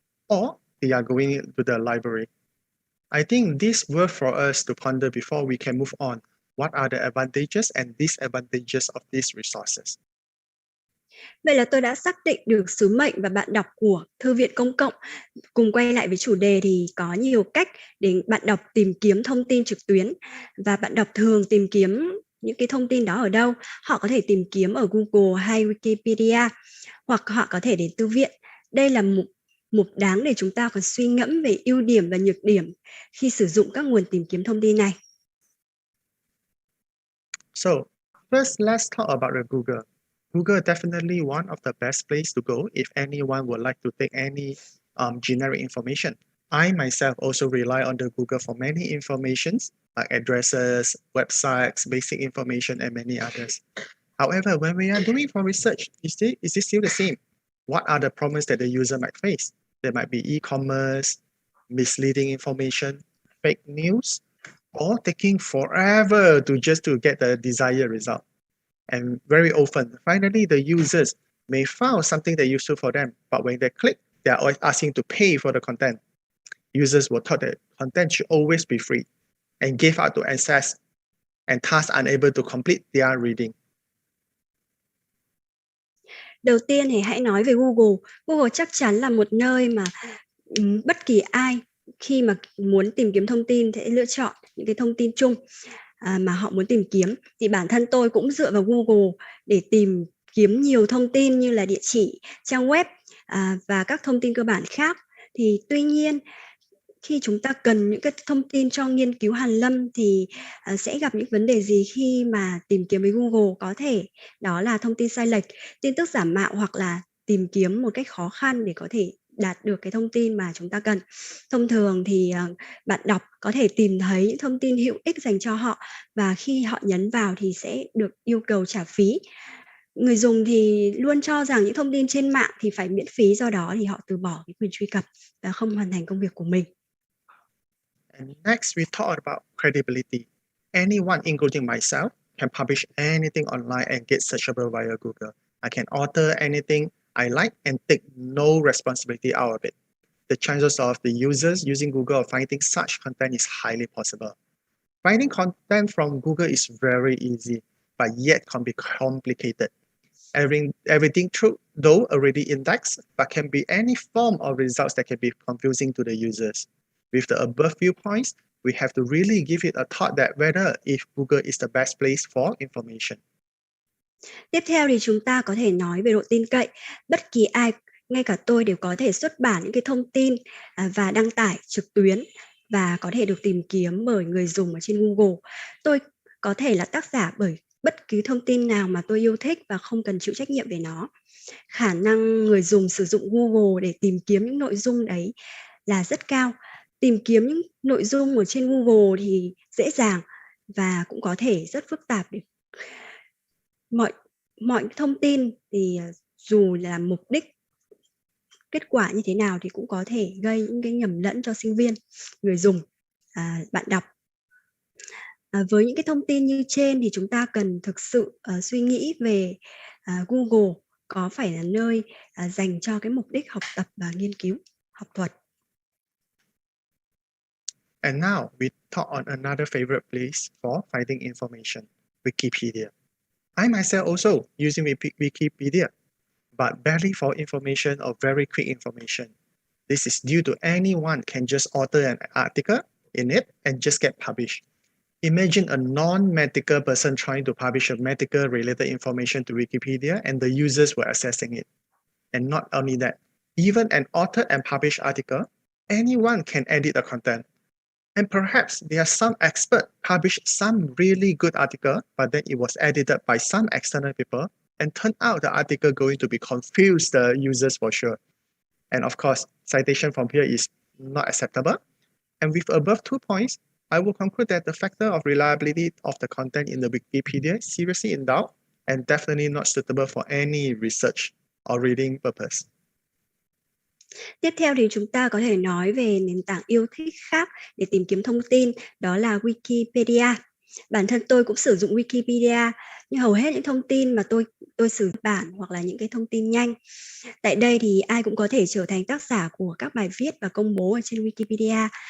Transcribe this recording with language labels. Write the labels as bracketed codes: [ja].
[en] Or they are going to the library? I think this worth for us to ponder before we can move on. What are the advantages and disadvantages of these resources? [vi] Vậy là tôi đã xác định được sứ mệnh và bạn đọc của Thư viện Công cộng. Cùng quay lại với chủ đề thì có nhiều cách để bạn đọc tìm kiếm thông tin trực tuyến. Và bạn đọc thường tìm kiếm những cái thông tin đó ở đâu? Họ có thể tìm kiếm ở Google hay Wikipedia, hoặc họ có thể đến thư viện. Đây là mục đáng để chúng ta còn suy ngẫm về ưu điểm và nhược điểm khi sử dụng các nguồn tìm kiếm thông tin này. [en] So, first let's talk about the Google. Google definitely one of the best place to go if anyone would like to take any generic information. I myself also rely on the Google for many informations like addresses, websites, basic information, and many others. However, when we are doing for research, is it still the same? What are the problems that the user might face? There might be e-commerce, misleading information, fake news, or taking forever to get the desired result. And very often, finally, the users may find something that's useful for them, but when they click, they are always asking to pay for the content. Users were taught that content should always be free and give out to access, and thus unable to complete their reading. [vi] Đầu tiên thì hãy nói về Google. Google chắc chắn là một nơi mà bất kỳ ai khi mà muốn tìm kiếm thông tin sẽ lựa chọn những cái thông tin chung mà họ muốn tìm kiếm. Thì bản thân tôi cũng dựa vào Google để tìm kiếm nhiều thông tin như là địa chỉ, trang web và các thông tin cơ bản khác. Thì tuy nhiên khi chúng ta cần những cái thông tin cho nghiên cứu hàn lâm thì sẽ gặp những vấn đề gì khi mà tìm kiếm với Google? Có thể đó là thông tin sai lệch, tin tức giả mạo hoặc là tìm kiếm một cách khó khăn để có thể đạt được cái thông tin mà chúng ta cần. Thông thường thì bạn đọc có thể tìm thấy những thông tin hữu ích dành cho họ, và khi họ nhấn vào thì sẽ được yêu cầu trả phí. Người dùng thì luôn cho rằng những thông tin trên mạng thì phải miễn phí, do đó thì họ từ bỏ cái quyền truy cập và không hoàn thành công việc của mình. [en] And next, we talked about credibility. Anyone, including myself, can publish anything online and get searchable via Google. I can author anything I like and take no responsibility out of it. The chances of the users using Google finding such content is highly possible. Finding content from Google is very easy, but yet can be complicated. Everything true, though already indexed, but can be any form of results that can be confusing to the users. With the above few points, we have to really give it a thought that whether if Google is the best place for information. [vi] Tiếp theo thì chúng ta có thể nói về độ tin cậy. Bất kỳ ai, ngay cả tôi, đều có thể xuất bản những cái thông tin và đăng tải trực tuyến và có thể được tìm kiếm bởi người dùng ở trên Google. Tôi có thể là tác giả bởi bất cứ thông tin nào mà tôi yêu thích và không cần chịu trách nhiệm về nó. Khả năng người dùng sử dụng Google để tìm kiếm những nội dung đấy là rất cao. Tìm kiếm những nội dung ở trên Google thì dễ dàng và cũng có thể rất phức tạp. Mọi thông tin thì dù là mục đích, kết quả như thế nào thì cũng có thể gây những cái nhầm lẫn cho sinh viên, người dùng, bạn đọc. Với những cái thông tin như trên thì chúng ta cần thực sự suy nghĩ về Google có phải là nơi dành cho cái mục đích học tập và nghiên cứu, học thuật. [en] And now we talk on another favorite place for finding information, Wikipedia. I myself also using Wikipedia, but barely for information or very quick information. This is due to anyone can just author an article in it and just get published. Imagine a non-medical person trying to publish a medical related information to Wikipedia and the users were accessing it. And not only that, even an author and published article, anyone can edit the content. And perhaps there are some experts published some really good article, but then it was edited by some external people and turned out the article going to be confuse the users for sure. And of course, citation from here is not acceptable. And with above 2 points, I will conclude that the factor of reliability of the content in the Wikipedia is seriously in doubt and definitely not suitable for any research or reading purpose. [vi] Tiếp theo thì chúng ta có thể nói về nền tảng yêu thích khác để tìm kiếm thông tin, đó là Wikipedia. Bản thân tôi cũng sử dụng Wikipedia, nhưng hầu hết những thông tin mà tôi sử dụng bản hoặc là những cái thông tin nhanh. Tại đây thì ai cũng có thể trở thành tác giả của các bài viết và công bố ở trên Wikipedia.